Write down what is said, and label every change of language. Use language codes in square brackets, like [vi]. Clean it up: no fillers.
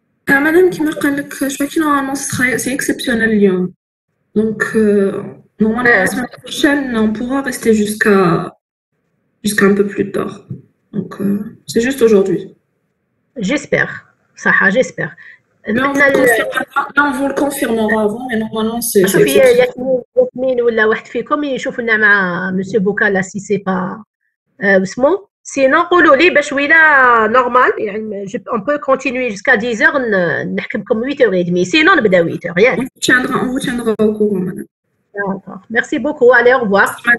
[ar] مادام كيما قال لك شوكي نورمالمون سي اكسبسيونيل اليوم دونك [fr] normalement la semaine prochaine on pourra rester jusqu'à un peu plus tard donc c'est juste aujourd'hui. J'espère صح j'espère. on vous le confirmera avant mais normalement c'est [ar] شوفي ياسمين ولا واحد فيكم يشوفوا لنا مع مسيو بوكالا سي سي با اسمو سينو قولوا لي باش ويلا نورمال يعني [fr] on peut continuer jusqu'à 10h [ar] نحكمكم 8h30 سينو نبدا 8h ياك. [fr] on vous tiendra au courant madame. D'accord. Merci beaucoup. Allez, au revoir.